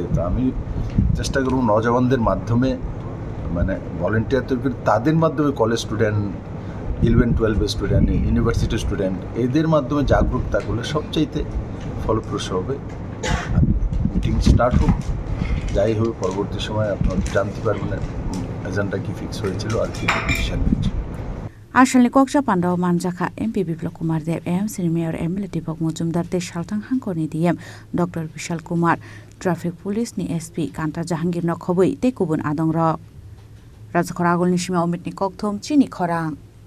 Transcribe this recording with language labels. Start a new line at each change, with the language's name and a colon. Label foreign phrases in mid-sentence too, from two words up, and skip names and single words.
Bangla: তো আমি চেষ্টা করব নজওয়ানদের মাধ্যমে, মানে ভলেন্টিয়ার তৈরি করে, তাদের মাধ্যমে
English: college student,
Bangla: 11-12 স্টুডেন্ট,
English: university student,
Bangla: এদের মাধ্যমে জাগরুকতা করলে সবচাইতে ফলপ্রসূ হবে।
English: meeting start
Bangla: হোক, যাই হোক, পরবর্তী সময় আপনারা জানতে পারবেন এজেন্ডা কি ফিক্স হয়েছিল আর কি ডিসিশন হয়েছে।
Kok Borok: Asalni koksa pandao manjaka MP Biplop Kumar Deb AMC Mayor MLA Deepak Mujumdar te Saltang Hangkoni DM Dr. Vishal Kumar
English: Traffic Police
Kok Borok: ni SP Kanta Jahangir no khobui te kubun adong ro Rajakhor Agolni Sima Omitni Kokthom Chini Khorang